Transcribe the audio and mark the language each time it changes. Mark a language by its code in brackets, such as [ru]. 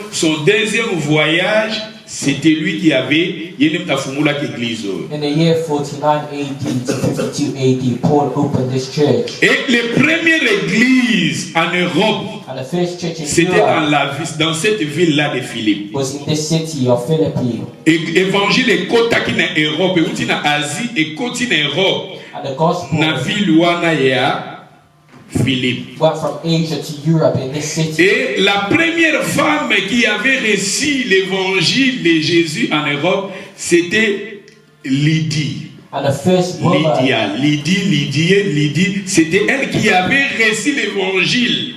[fr] Son deuxième voyage, c'était lui qui avait l'église. [en] In the year 49 AD to 52 AD, Paul opened this church. [fr] Et les premières églises en Europe, c'était dans cette ville-là de Philippe. [en] Was in this city of Philippi. [fr] Évangile est côté qui en Europe, et en Asie et côté en Europe. [en] And the gospel [ln] na ville wana ya Philippe. [en] Went from Asia to Europe in this city. [fr] Et la première femme qui avait reçu l'évangile de Jésus en Europe, c'était Lydie. [en] And the first [fr] Lydie, c'était elle qui avait reçu l'évangile.